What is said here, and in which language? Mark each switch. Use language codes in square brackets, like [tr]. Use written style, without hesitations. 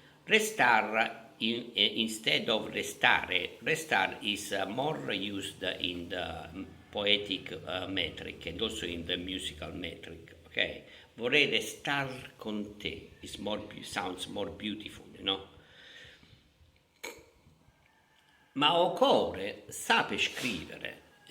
[en] Restar instead of restare. Restar is more used in the poetic metric and also in the musical metric. [it] Okay, vorrei restar con te. [en] It's more sounds more beautiful, you know. [it] Ma occorre sape scrivere.